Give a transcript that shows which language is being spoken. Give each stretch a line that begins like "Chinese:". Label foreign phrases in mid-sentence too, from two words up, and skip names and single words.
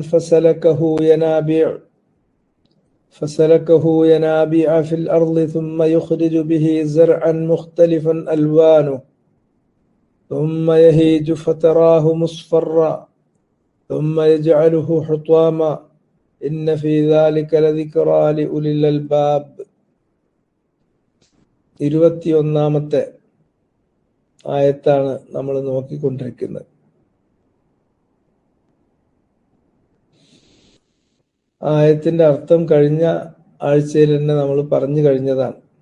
Arabic: فسلكه ينابيع في الأرض ثم يخرج به زرعا مختلفا ألوانه ثم يهيج فتراه مصفرا ثم يجعله حطاما إن في ذلك لذكرى لأولي الألباب
Malayalam: 21-ാമത്തെ ആയത്താണ് നമ്മൾ നോക്കിക്കൊണ്ടിരിക്കുന്നത്. ആയത്തിന്റെ അർത്ഥം കഴിഞ്ഞ ആഴ്ചയിൽ തന്നെ നമ്മൾ പറഞ്ഞു കഴിഞ്ഞതാണ്.